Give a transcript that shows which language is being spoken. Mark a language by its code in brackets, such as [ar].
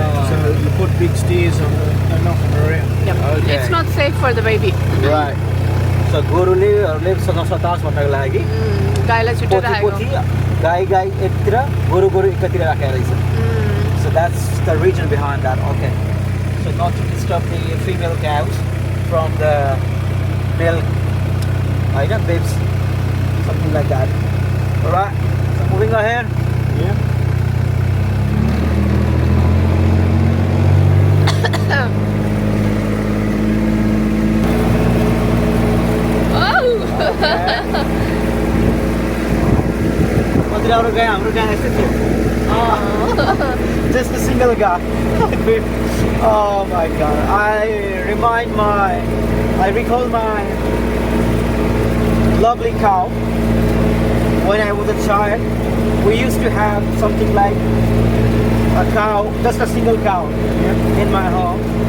[en] So you put big steers on them and knock them around. Yep. Okay. It's not safe for the baby. Right. So [ne] गोरुले नसताओस् भन्नको लागि गाईलाई पोथी छुट्याइराखेको. पोथी गाई एकतिर गोरु एकातिर राखेको रहेछ [en] So that's the reason behind that. Okay. So not to disturb the female cows from the male babes, something like that. Alright. So moving ahead. Yeah. [ne] हाम्रो गाई यस्तै थियो [en] just a single guy. Oh my god. I recall my lovely cow when I was a child. We used to have something like a cow, just a single cow in my home.